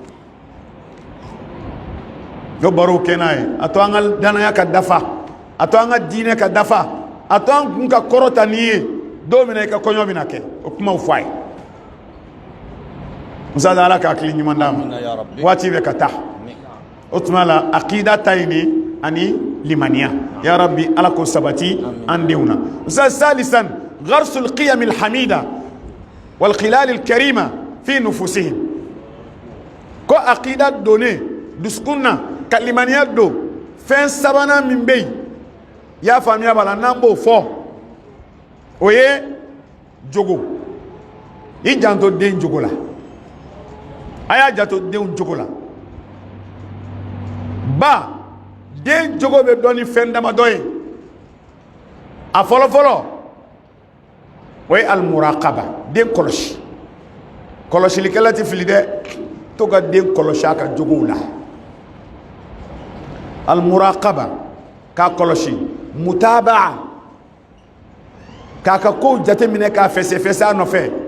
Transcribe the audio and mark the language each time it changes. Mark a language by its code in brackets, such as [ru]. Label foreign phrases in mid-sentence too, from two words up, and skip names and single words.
[bm] a to an ka danaya ka dafa a to an ka diinɛ ka dafa a to an kun ka kɔrɔta n'i ye don min na i ka kɔɲɔ bɛna kɛ o kumaw fɔ a ye musa ala ka hakili ɲuman d'a ma waati bɛ ka taa o tuma la akida ta ye nin ani limaniya [ar] يا رب [bm] ala ko sabati an denw na musa [ar] ثالثاً غرس القيم الحميدة والخلال الكريمة في نفوسهم [bm] ko akida donne dusukun na ka limaniya don fɛn sabanan min bɛ yen i y'a faamuya b'a la n'an b'o fɔ o ye jogo i janto den jogo la a y'a janto denw jogo la ba den jogo bɛ dɔn ni fɛn damadɔ ye a fɔlɔfɔlɔ o ye almuraqaba den kɔlɔsi kɔlɔsilikɛla tɛ fili dɛ to ka den kɔlɔsi a ka jogow la almuraqaba k'a kɔlɔsi mutabaa k'a ka kow jateminɛ k'a fɛsɛfɛsɛ a nɔfɛ